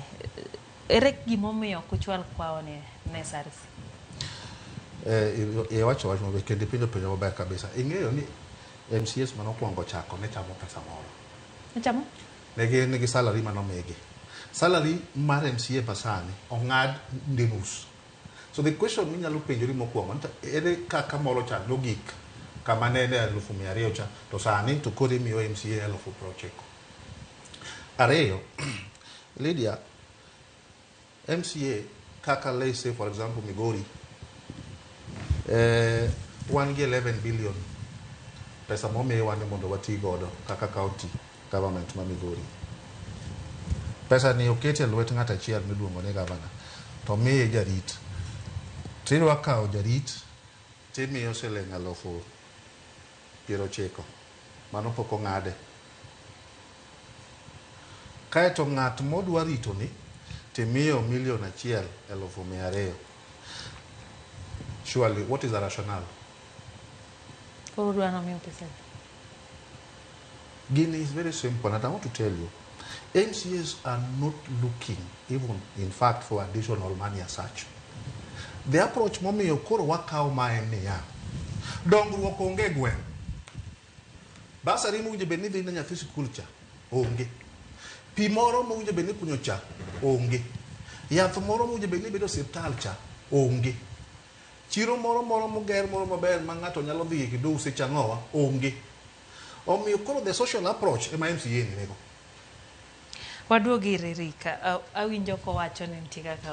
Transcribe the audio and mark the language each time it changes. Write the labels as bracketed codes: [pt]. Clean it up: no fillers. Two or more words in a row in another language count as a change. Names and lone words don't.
[luo] Ere gimomiyo ok ochwal kwawo ne SRC? Wacho maber kendo penjo maber kabisa. Ing'eyo ni MCAs manokwongo chako ne chamo pesa moro. Ne chamo? Negi salary manomigi. Salary mar MCA pasani ong'ad nus. [en] So the question [luo] minyalo penjori mokwongo ere kaka moro cha logik kama ne 200,000 cha to sani to koro imiyo MCA 90,000. Ariyo, Lydia, MCA kaka [en] let's say for example [luo] Migori wan gi 11 billion pesa momiwa ni mondo wati godo kaka [en] county government [luo] ma Migori. Pesa ni okete lwet ng'at achiel miluongo ni governor to miye jarit. Tiro akawo jarit timiyo siling 90,000 mano pok ong'ade. Kaeto ng'at modwa rito ni timiyo 1,200,000. [en] Surely what is the rationale? Guinea is very simple and I want to tell you MCAs are not looking even in fact for additional money as such. The approach [luo] momiyo koro wakawo mae niya dongruok onge gweng'. Basari mowinjo bed ni dhi ne nyathi sikul cha onge. Pi moro mowinjo bed ni kunyo cha onge. Yath moro mowinjo bed ni bedo osiptal cha onge. Chiro moro moger moro maber ma ng'ato nyalo dhi kendo use chang'owa onge. Omiyo koro [en] the social approach [luo] ema MCA nego. Waduogi Rika, awinjo kowacho ni nitie kaka